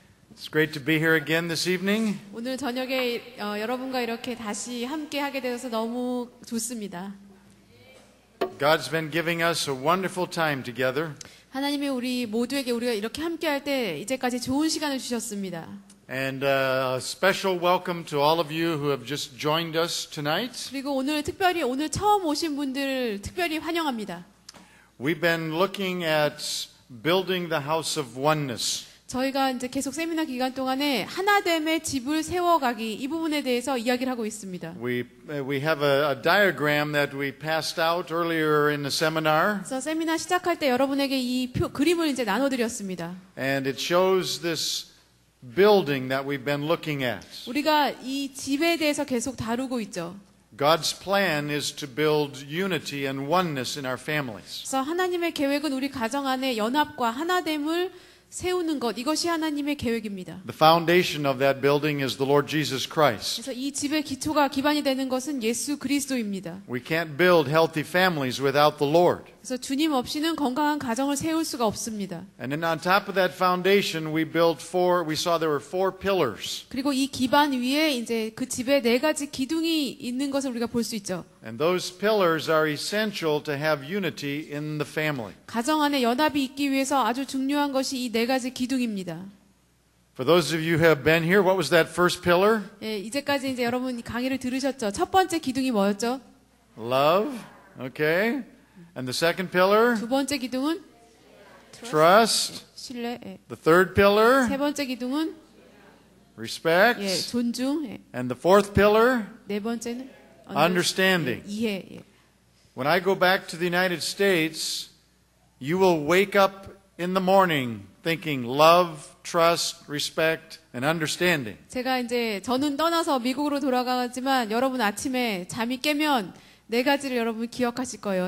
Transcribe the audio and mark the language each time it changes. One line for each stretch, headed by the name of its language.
English: It's great to be here again this evening.
Korean: 오늘 저녁에 여러분과 이렇게 다시 함께 하게 되어서 너무 좋습니다.
English: God's been giving us a wonderful time together.
Korean: 하나님이 우리 모두에게 우리가 이렇게 함께 할 때 이제까지 좋은 시간을 주셨습니다.
English: And a special welcome to all of you who have just joined us tonight.
Korean: 그리고 오늘 특별히 오늘 처음 오신 분들 특별히 환영합니다.
English: We've been looking at building the house of oneness.
Korean: 저희가 이제 계속 세미나 기간 동안에 하나됨의 집을 세워가기 이 부분에 대해서 이야기를 하고 있습니다.
English: We have a diagram that we passed out earlier in the seminar.
Korean: 그래서 세미나 시작할 때 여러분에게 이 그림을 이제 나눠드렸습니다.
English: And it shows this building that we've been looking at.
Korean: 우리가 이 집에 대해서 계속 다루고 있죠.
English: God's plan is to build unity and oneness in our families.
Korean: 그래서 하나님의 계획은 우리 가정 안에 연합과 하나됨을 세우는 것, 이것이 하나님의 계획입니다.
English: The foundation of that building is the Lord Jesus Christ.
Korean: 그래서 이 집의 기초가 기반이 되는 것은 예수 그리스도입니다.
English: We can't build healthy families without the Lord.
Korean: 그래서 주님 없이는 건강한 가정을 세울 수가 없습니다.
English: And then on top of that foundation, we saw there were four pillars.
Korean: 그리고 이 기반 위에 이제 그 집에 네 가지 기둥이 있는 것을 우리가 볼 수 있죠.
English: And those pillars are essential to have unity in the family.
Korean: 가정 안에 연합이 있기 위해서 아주 중요한 것이 이 네 가지 기둥입니다.
English: For those of you who have been here, what was that first pillar?
Korean: 예, 이제까지 이제 여러분 강의를 들으셨죠? 첫 번째 기둥이 뭐였죠?
English: Love. Okay. And the second pillar?
Korean: 두 번째 기둥은
English: Trust.
Korean: 신뢰. 예.
English: The third pillar?
Korean: 세 번째 기둥은
English: Respect.
Korean: 예, 존중. 예.
English: And the fourth pillar?
Korean: 네 번째는
English: Understanding.
Korean: 예, 이해. 예.
English: When I go back to the United States, you will wake up in the morning thinking love, trust, respect, and understanding.
Korean: 제가 이제 저는 떠나서 미국으로 돌아가지만 여러분 아침에 잠이 깨면 네 가지를 여러분 기억하실 거예요.